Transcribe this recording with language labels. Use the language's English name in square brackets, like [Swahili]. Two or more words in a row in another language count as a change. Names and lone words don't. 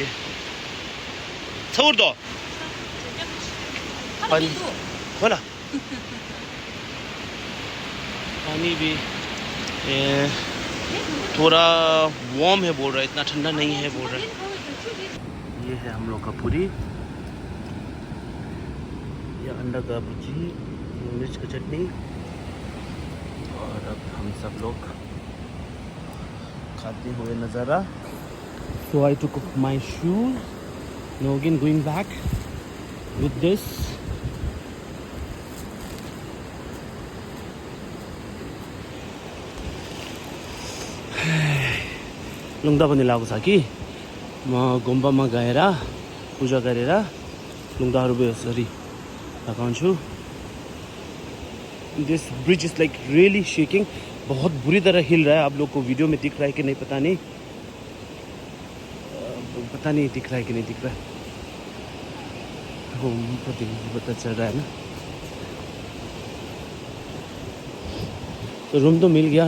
[Hindi] छोड़ दो पानी, बोला पानी भी थोड़ा वार्म है बोल रहा है, इतना ठंडा नहीं है बोल रहा है। ये है हम लोग का पूरी, ये अंडा का भुर्जी, मिर्च का चटनी, और अब हम सब लोग खाते हुए नज़ारा। [English] So I took off my shoes. Now again going back with this. [Nepali] लुङ्दा पनि लगाएको छ कि म गुम्बामा गएर पूजा गरेर लुङ्दाहरू यसरी लगाउँछु। [English] this bridge is like really shaking, [Hindi] बहुत बुरी तरह हिल रहा है। आप लोग को वीडियो में दिख रहा है कि नहीं पता नहीं, दिख रहा है कि नहीं दिख रहा है, पता चल रहा है ना। तो रूम तो मिल गया।